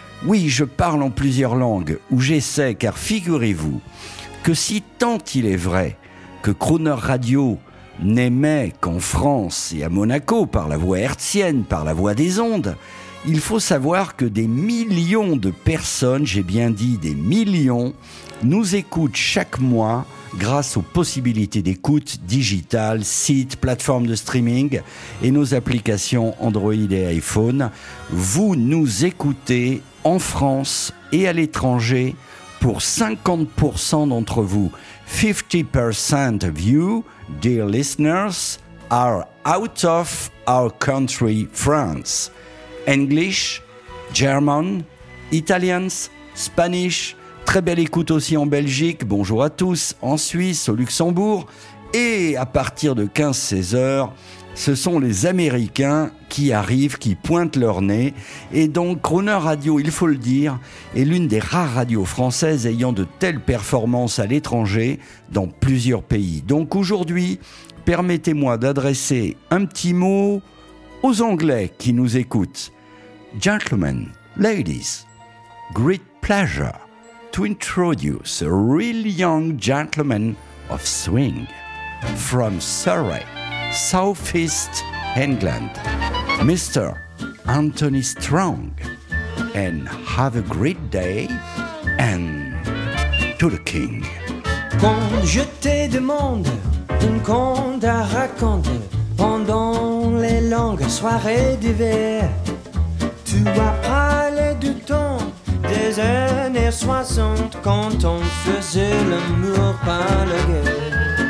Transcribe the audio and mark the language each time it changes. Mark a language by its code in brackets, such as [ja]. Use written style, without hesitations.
[fr] Oui, je parle en plusieurs langues, ou j'essaie, car figurez-vous que si tant il est vrai que Crooner Radio n'émet qu'en France et à Monaco par la voix hertzienne, par la voix des ondes, il faut savoir que des millions de personnes, j'ai bien dit des millions, nous écoutent chaque mois grâce aux possibilités d'écoute digitale, sites, plateformes de streaming et nos applications Android et iPhone. Vous nous écoutez en France et à l'étranger pour 50% d'entre vous. [en] 50% of you, dear listeners, are out of our country, France. English, German, Italians, Spanish. [fr] Très belle écoute aussi en Belgique. Bonjour à tous. En Suisse, au Luxembourg. Et à partir de 15-16 heures, ce sont les Américains qui arrivent, qui pointent leur nez. Et donc, Crooner Radio, il faut le dire, est l'une des rares radios françaises ayant de telles performances à l'étranger dans plusieurs pays. Donc aujourd'hui, permettez-moi d'adresser un petit mot aux Anglais qui nous écoutent. [en] Gentlemen, ladies, great pleasure to introduce a really young gentleman of swing from Surrey, South East England, Mr. Anthony Strong. And have a great day, and to the king. [fr] Quand je te demande un conte à raconter pendant les longues soirées d'hiver, tu as parlé du temps des années 60 quand on faisait l'amour par la guerre.